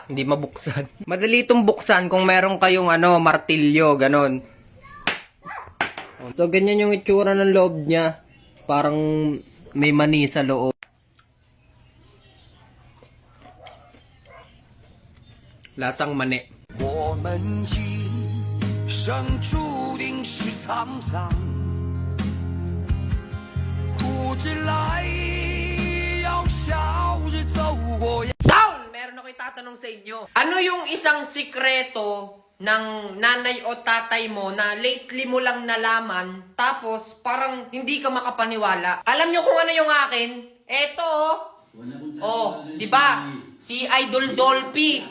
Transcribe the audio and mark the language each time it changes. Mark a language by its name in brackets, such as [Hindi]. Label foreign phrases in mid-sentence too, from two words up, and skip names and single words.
[Filipino] Hindi mabuksan. Madali itong buksan kung meron kayong ano, martilyo, ganon. So, ganyan yung itsura ng loob niya. Parang may mani sa loob. Lasang mani. [Chinese] 我们今生注定是沧桑，苦之来要笑着走过。 [English] Down! [Filipino] Meron ako itatanong sa inyo. Ano yung isang sikreto ng nanay o tatay mo na lately mo lang nalaman tapos parang hindi ka makapaniwala? Alam nyo kung ano yung akin? Eto oh, di ba? Si Idol Dolphy.